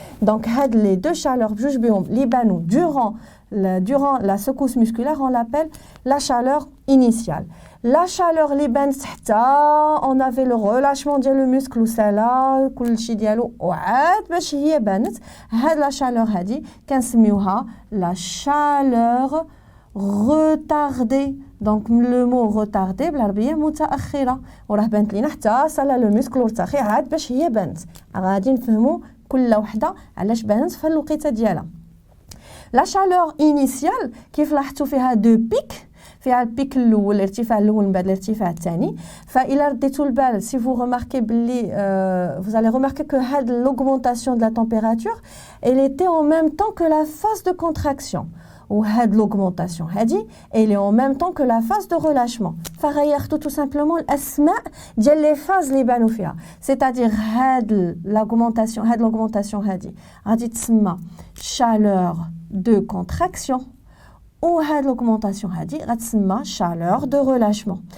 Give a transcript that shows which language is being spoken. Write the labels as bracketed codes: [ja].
[fr] Donc [ar] هاد [fr] les deux chaleurs [ar] بجوج بهم اللي بانوا [fr] durant la secousse musculaire, on l'appelle la chaleur initiale. [ar] La chaleur اللي بانت حتى [fr] on avait le relâchement [ar] ديال le muscle وسالا كلشي ديالو وعاد باش هي بانت هاد la chaleur هادي كنسميوها [fr] la chaleur retardée. Donc le mot retardé [ar] بالعربيه متاخره وراه بانت لينا حتى سالا لو مسكل ورتاخي عاد باش هي بانت. غادي نفهموا كل وحده علاش بانت في الوقيته ديالها. لا chaleur initiale كيف لاحظتوا فيها دو بيك فيها البيك الاول الارتفاع الاول من بعد الارتفاع الثاني. فإلا رديتوا البال [fr] si vous remarquez [ar] بلي [fr] vous allez remarquer que [ar] هاد [fr] l'augmentation de la température elle était en même temps que la phase de contraction. Ou l'augmentation elle est en même temps que la phase de relâchement. tout simplement l'asma ديال les phases [ar] اللي بانوا فيها. [fr] C'est-à-dire l'augmentation [ar] غادي تسمى [fr] chaleur de contraction ou l'augmentation [ar] غتسمى [fr] chaleur de relâchement.